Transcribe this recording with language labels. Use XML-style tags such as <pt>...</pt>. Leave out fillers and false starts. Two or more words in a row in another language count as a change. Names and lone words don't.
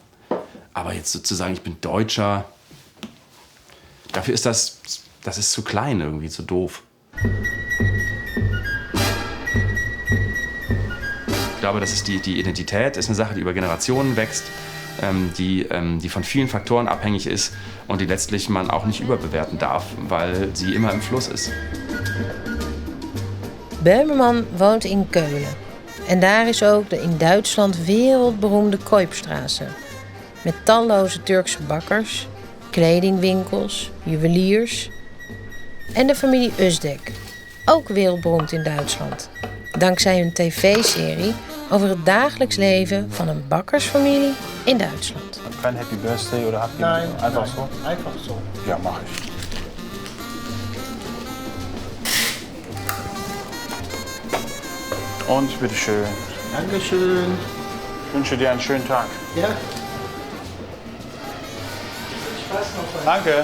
<de>Aber jetzt sozusagen, ich bin Deutscher. Dafür ist das ist zu klein irgendwie, zu doof. Ich glaube, das ist die Identität ist eine Sache, die über Generationen wächst, die von vielen Faktoren abhängig ist und die letztlich man auch nicht überbewerten darf, weil sie immer im Fluss ist.</de> <nl>Beumerman woont in Keulen. En daar is ook de in Duitsland wereldberoemde Koipstraße. Met talloze Turkse bakkers, kledingwinkels, juweliers en de familie Özdek. Ook wereldberoemd in Duitsland. Dankzij hun tv-serie over het dagelijks leven van een bakkersfamilie in Duitsland.</nl> <de>Kein</de> <en>Happy Birthday</en> <de>oder Happy Nein, einfach so? Einfach so. Ja, mache ich. Und bitteschön. Dankeschön. Ich wünsche dir einen schönen Tag. Ja. Danke.</de>